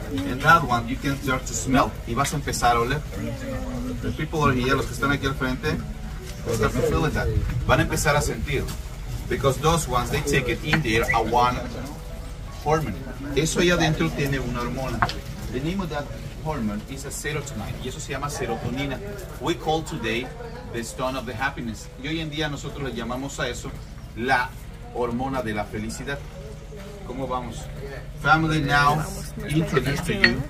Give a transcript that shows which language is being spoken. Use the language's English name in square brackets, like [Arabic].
[English] And that one you can start to smell. [Spanish] Y vas a empezar a oler. [English] The people are here, [Spanish] los que están aquí al frente, [English] start to feel that. [Spanish] Van a empezar a sentir. [English] Because those ones, they take it in there a one hormone. [Spanish] Eso ahí adentro tiene una hormona. [English] The name of that hormone is a serotonin. [Spanish] Y eso se llama serotonina. [English] We call today the stone of the happiness. [Spanish] Y hoy en día nosotros le llamamos a eso la hormona de la felicidad. ¿Cómo vamos? [English] Family, now introduce to you.